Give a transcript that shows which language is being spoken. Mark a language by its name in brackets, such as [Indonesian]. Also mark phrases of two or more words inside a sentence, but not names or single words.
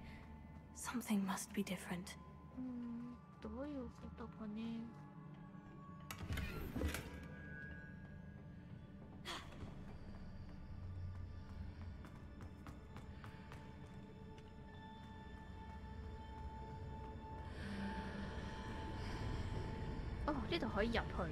[English] Something must be different. [Japanese] どういうことかね。 [Cantonese] 哦，呢度可以入去。